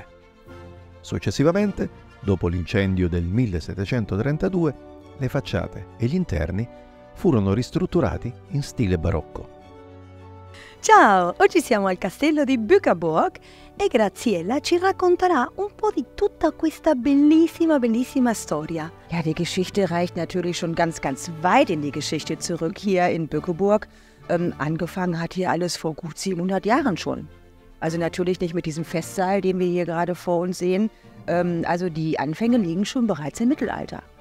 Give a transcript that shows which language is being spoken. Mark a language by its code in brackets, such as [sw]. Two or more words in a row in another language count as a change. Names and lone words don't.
[it] Successivamente, dopo l'incendio del 1732, le facciate e gli interni furono ristrutturati in stile barocco. Ciao, oggi siamo al castello di Bückeburg e Graziella ci racconterà un po' di tutta questa bellissima storia. [de] Ja, die Geschichte reicht natürlich schon ganz weit in die Geschichte zurück hier in Bückeburg. Angefangen hat hier alles vor gut 700 Jahren schon. Also natürlich nicht mit diesem Festsaal, den wir hier gerade vor uns sehen. Also die Anfänge liegen schon bereits im Mittelalter.